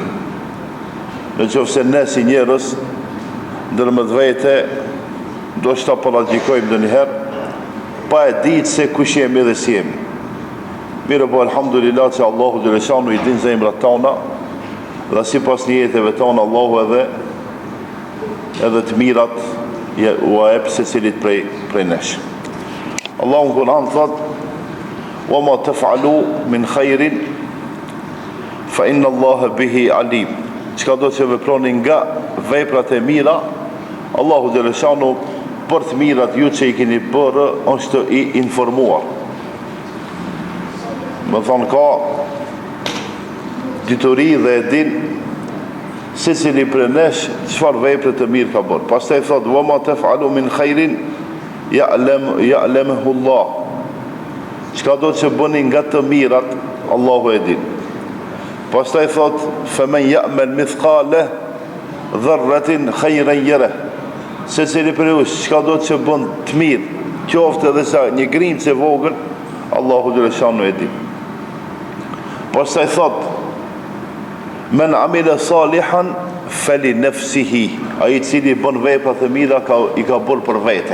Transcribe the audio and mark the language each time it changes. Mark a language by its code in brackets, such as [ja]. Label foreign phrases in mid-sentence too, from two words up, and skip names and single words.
[sq] Në qoftë se ne si njerëz ndërmjet vete do shta paragjikojmë ndonjëherë pa e ditë se kush jemi dhe si jemi. Mirë po alhamdulillah që Allahu xhaleshanu I din zemrat tona dhe sipas nijeteve tona Allahu edhe të mirat u jep secilit prej nesh. Allahu në Kur'an thot: [ar] "وما تفعلوا من خير فإن الله به عليم." [sq] Çka do të veproni nga veprat e mira, Allahu xhaleshanu për të mirat ju që I keni bërë është I informuar. Më thonë ka dituri dhe e din secili prej nesh çfarë vepre të mirë ka bërë. Pastaj thot: [ar] "وما تفعلوا من خير يعلمه الله." [sq] Çka do të bëni nga të mirat, Allahu e din. Pastaj thot: [ar] "فمن يعمل مثقال ذرة خيرا يره." [sq] Secili prej jush çka do të bën të mirë, qoftë edhe sa një grimcë e vogël, Allahu xhaleshanu e din. Pastaj thot: [ar] "من عمل صالحا فلنفسه." [sq] Ai cili bën vepra të mira I ka bërë për vete.